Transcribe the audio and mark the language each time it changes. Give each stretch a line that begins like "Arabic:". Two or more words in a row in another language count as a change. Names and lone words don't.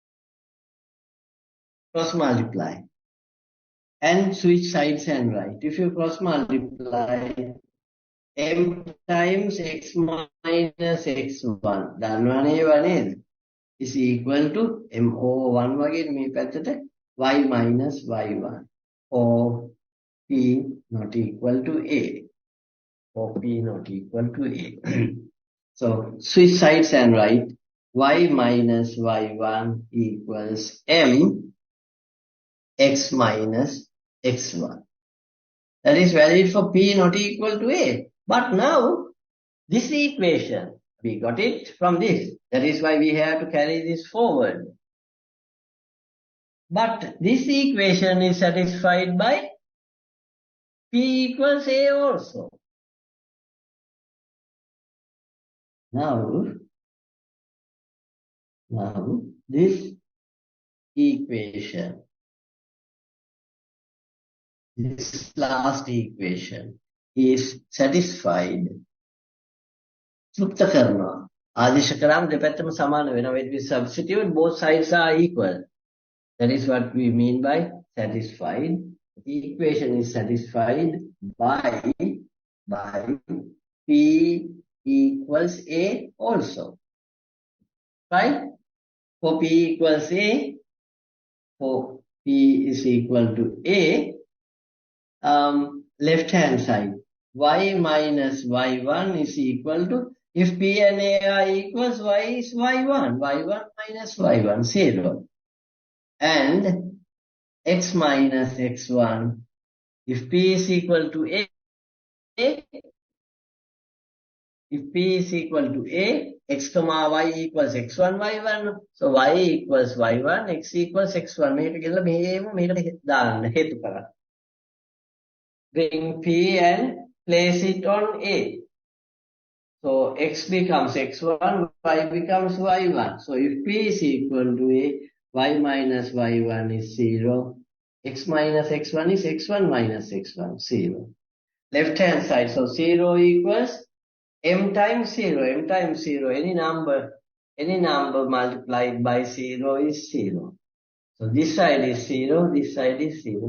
English: Cross multiply and switch sides and right. If you cross multiply m times x minus x1, is equal to m over 1
Sinhala: වගේ මේ පැත්තට
English: y minus y1 for P not equal to A. So switch sides and write y minus y1 equals m x minus x1. That is valid for P not equal to A. But now, this equation, we got it from this. That is why we have to carry this forward. But this equation is satisfied by P equals A also. Now this equation this last equation is satisfied.
Sinhala: තෘප්ත කරනවා. ආදේශ කරාම දෙපැත්තම සමාන වෙනවා.
English: When we substitute, both sides are equal. That is what we mean by satisfied. The equation is satisfied by P equals A also. Right? For P equals A, for P is equal to A, left hand side, y minus y1 is equal to, if P and A are equals, y is y1 minus y1, 0. And x minus x1, if P is equal to A, if P is equal to A, x comma y equals x1 y1, so y equals y1, x equals x1. Bring P and place it on A. So x becomes x1, y becomes y1. So if P is equal to A, y minus y1 is 0. X minus x1 is x1 minus x1, 0. Left hand side, so 0 equals m times 0, any number multiplied by 0 is 0. So this side is 0, this side is 0.